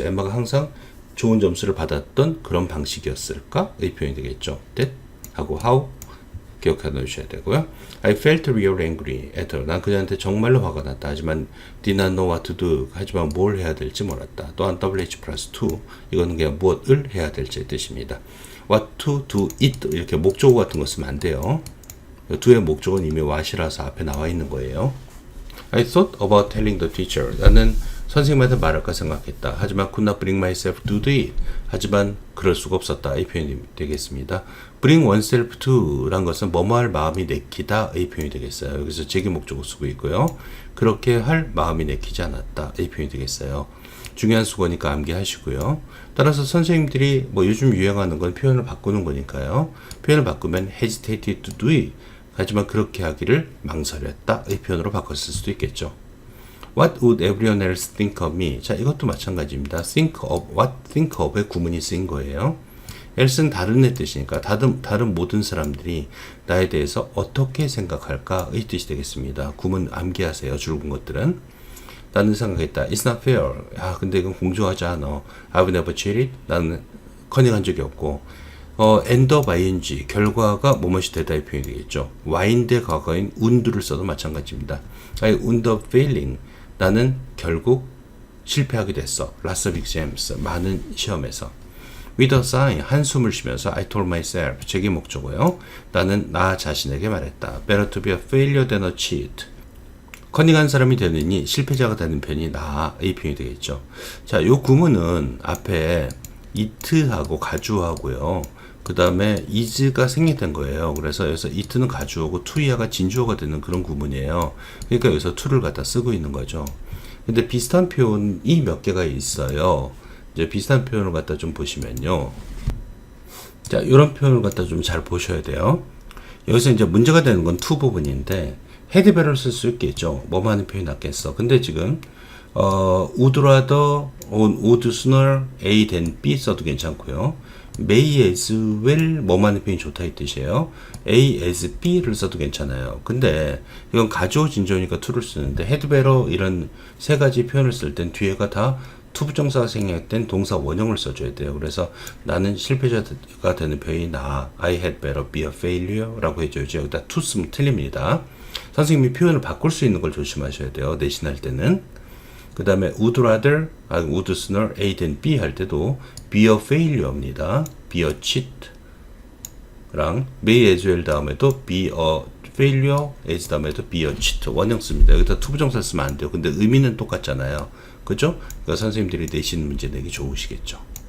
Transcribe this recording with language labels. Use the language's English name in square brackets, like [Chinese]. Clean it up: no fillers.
[Korean] 엠마가 항상 좋은 점수를 받았던 그런 방식이었을까? 이 표현이 되겠죠. that 하고 how 기억해 놓으셔야 되고요. [English] I felt real angry at her. [Korean] 난 그녀한테 정말로 화가 났다. [English] 하지만 did not know what to do. [Korean] 하지만 뭘 해야 될지 몰랐다. 또한 WH+2 이거는 그냥 무엇을 해야 될지의 뜻입니다. What to do it 이렇게 목적어 같은 거 쓰면 안 돼요. do의 목적은 이미 what이라서 앞에 나와 있는 거예요. [English] I thought about telling the teacher. [Korean] 나는 선생님한테 말할까 생각했다. [English] 하지만 could not bring myself to do it. [Korean] 하지만 그럴 수가 없었다. 이 표현이 되겠습니다. bring oneself to 란 것은 뭐뭐 할 마음이 내키다. 이 표현이 되겠어요. 여기서 제기 목적어 쓰고 있고요. 그렇게 할 마음이 내키지 않았다. 이 표현이 되겠어요. 중요한 수거니까 암기하시고요. 따라서 선생님들이 뭐 요즘 유행하는 건 표현을 바꾸는 거니까요. 표현을 바꾸면 [English] hesitated to do it. [Korean] 하지만 그렇게 하기를 망설였다. 이 표현으로 바꿨을 수도 있겠죠. [English] What would everyone else think of me? [Korean] 자, 이것도 마찬가지입니다. think of, what think of의 구문이 쓰인 거예요. else는 다른의 뜻이니까 다른 모든 사람들이 나에 대해서 어떻게 생각할까? 의 뜻이 되겠습니다. 구문 암기하세요. 줄은 것들은. 나는 생각했다. [English] It's not fair. [Korean] 아, 근데 이건 공정하지 않아. [English] I've never cheated. [Korean] 나는 커닝한 적이 없고. end of ing, 결과가 뭐뭐이 되다 이 표현이 되겠죠. wind의 과거인 would를 써도 마찬가지입니다. [English] I wound up failing. [Korean] 나는 결국 실패하게 됐어. [English] Lots of exams. [Korean] 많은 시험에서. [English] With a sigh. [Korean] 한숨을 쉬면서 [English] I told myself. [Korean] 제기 목적어요. 나는 나 자신에게 말했다. [English] Better to be a failure than a cheat. [Korean] 커닝한 사람이 되느니 실패자가 되는 편이 나아. 이 표현이 되겠죠. 자, 요 구문은 앞에 it하고 가주어하고요. 그 다음에 is가 생략된 거예요. 그래서 여기서 it는 가주어고 to야가 진주어가 되는 그런 구문이에요. 그러니까 여기서 to를 갖다 쓰고 있는 거죠. 근데 비슷한 표현이 몇 개가 있어요. 이제 비슷한 표현을 갖다 좀 보시면요. 자, 이런 표현을 갖다 좀 잘 보셔야 돼요. 여기서 이제 문제가 되는 건 to 부분인데 had better를 쓸 수 있겠죠. 뭐만 하는 표현이 낫겠어. 근데 지금 would rather, would sooner A than B 써도 괜찮고요. may as well 뭐만 하는 표현이 좋다 이 뜻이에요. A as B를 써도 괜찮아요. 근데 이건 가주어 진주어니까 to를 쓰는데 had better 이런 세 가지 표현을 쓸 땐 뒤에가 다 to 부정사가 생략된 동사 원형을 써줘야 돼요. 그래서 나는 실패자가 되는 표현이 나. [English] I had better be a failure [Korean] 라고 해줘야지. 여기다 to 쓰면 틀립니다. 선생님이 표현을 바꿀 수 있는 걸 조심하셔야 돼요. 내신할 때는. 그 다음에 would rather, would sooner A than B 할 때도 be a failure입니다. be a cheat 랑 may as well 다음에도 be a failure as 다음에도 be a cheat 원형 씁니다. 여기다 to 부정사 쓰면 안 돼요. 근데 의미는 똑같잖아요. 그죠? 그러니까 선생님들이 내신 문제 내기 좋으시겠죠.